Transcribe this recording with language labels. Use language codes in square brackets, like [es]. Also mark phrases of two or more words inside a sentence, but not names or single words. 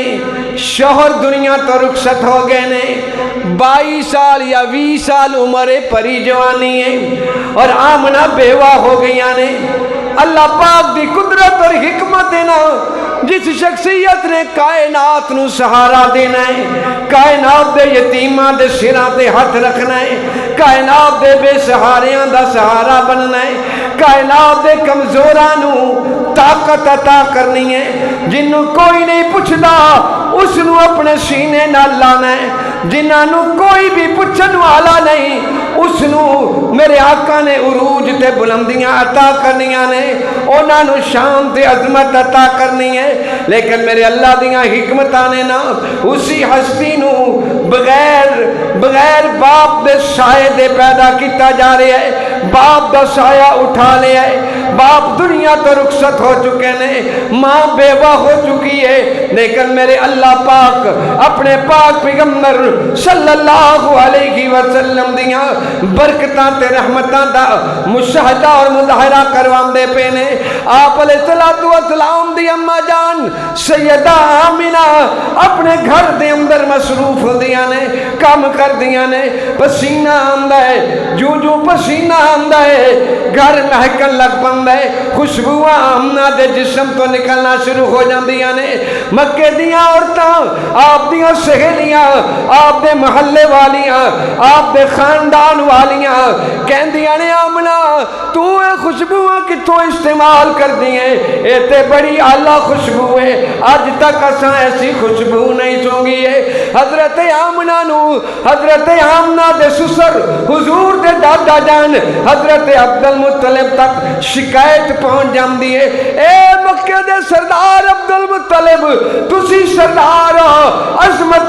[pa] شوہر دنیا تو رخصت ہو گئے نے، 22 سال یا 20 سال عمر پری جوانی ہے، اور آمنہ بیوہ ہو گئیاں نے۔ اللہ پاک دی قدرت اور حکمت دینا، جس شخصیت نے کائنات نو سہارا دینا ہے، کائنات دے یتیماں دے سراں تے ہاتھ رکھنا ہے، کائنات دے بے سہاریاں دا سہارا بننا ہے، کائنات دے کمزوراں نو طاقت عطا کرنی ہے، جنوں کوئی نہیں پوچھدا اس نو اپنے سینے نال لانا ہے، جنہاں نو کوئی بھی پوچھن والا نہیں اس نو میرے آقا نے عروج تے بلندیاں عطا کرنیاں نے، انہاں نو شان تے عظمت عطا کرنی ہے۔ لیکن میرے اللہ دیاں حکمتاں نے نا اسی ہستی نو بغیر باپ دے سائے دے پیدا کیتا جا رہے ہے، باپ دا سایہ اٹھا لیا ہے، باپ دنیا تو رخصت ہو چکے نے، ماں بیوہ ہو چکی ہے، لیکن میرے اللہ پاک اپنے پاک پیغمبر [ar] صلی اللہ علیہ وسلم [pa] دیاں برکتاں تے رحمتاں دا مشاہدہ اور مظاہرہ کروان دے پے نے۔ آپ [ar] علیہ السلام [pa] دی اماں جان سیدہ آمنہ اپنے گھر دے اندر مصروف ہو دیاں نے، کام کر دیاں نے، پسینہ آندہ ہے، جو جو پسینہ آندہ ہے گھر مہکن لگ پندہ ہے، خوشبوہ آمنہ دے جسم تو نکلنا شروع ہو جاندیاں نے۔ مکے دیاں عورتاں، آپ دیاں سہیلیاں، آپ دے محلے والیاں، آپ دے خاندان والیاں کہندیاں نے آمنہ تو اے خوشبوہ کتوں استعمال کر دیئے، اے تے بڑی اعلیٰ خوشبو ہے، آج تک اساں ایسی خوشبو نہیں سونگی ہے۔ حضرت آمنہ نو حضرت آمنہ دے سسر حضور دے دادا جان حضرت عبد المطلب تک شکایت پہنچ جاندی ہے، اے مکہ دے سردار عبد المطلب، تسی سردار ہو، عظمت